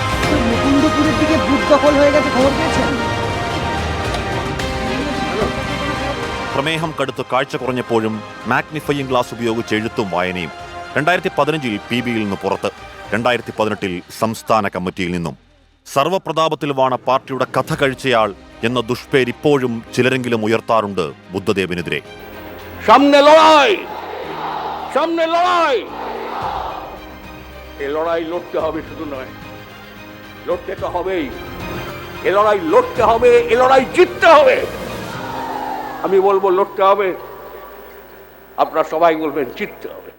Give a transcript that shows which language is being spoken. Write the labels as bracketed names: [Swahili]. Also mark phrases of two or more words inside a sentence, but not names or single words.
[Malayalam] പ്രമേഹം കടുത്ത് കാഴ്ച കുറഞ്ഞപ്പോഴും മാഗ്നിഫയിങ് ഗ്ലാസ് ഉപയോഗിച്ച് എഴുത്തും വായനയും. 2015 PBയിൽ നിന്ന് പുറത്ത്, 2018 സംസ്ഥാന കമ്മിറ്റിയിൽ നിന്നും. സർവപ്രതാപത്തിൽ വാണ പാർട്ടിയുടെ കഥ കഴിച്ചയാൾ എന്ന ദുഷ്പേര് ഇപ്പോഴും ചിലരെങ്കിലും ഉയർത്താറുണ്ട് ബുദ്ധദേവിനെതിരെ. [Bangla] লড়তে তো হবেই, এ লড়াই লড়তে হবে, এ লড়াই জিততে হবে। আমি বলবো লড়তে হবে, আপনারা সবাই বলবেন জিততে হবে।